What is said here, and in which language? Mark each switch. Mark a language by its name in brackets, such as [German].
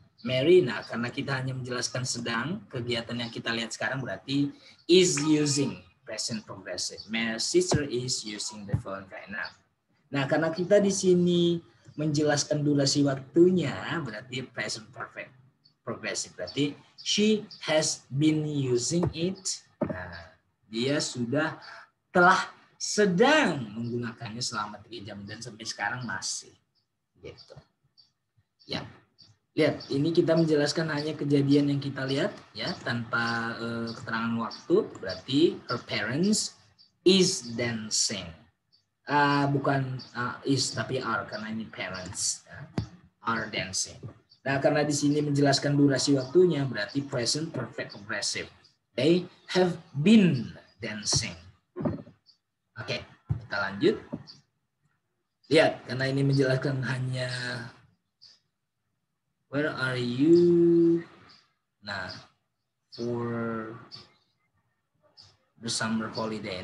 [Indonesian] Mary, nah karena kita hanya menjelaskan sedang, kegiatan yang kita lihat sekarang berarti is using present progressive. [English] My sister is using the phone right now. [Indonesian] Nah, karena kita di sini menjelaskan durasi waktunya, berarti present perfect progressive. Berarti [English] she has been using it. [Indonesian] Nah, dia telah sedang menggunakannya selama 3 jam dan sampai sekarang masih. Gitu. Ya. Lihat, ini kita menjelaskan hanya kejadian yang kita lihat ya tanpa keterangan waktu. Berarti [English] her parents is dancing. [Indonesian] Bukan is tapi are karena ini parents ya. Are dancing. Nah, karena di sini menjelaskan durasi waktunya berarti present perfect progressive. [English] They have been dancing. Oke, [Indonesian] kita lanjut. Lihat, karena ini menjelaskan hanya [English] where are you? Nah, for the summer holiday.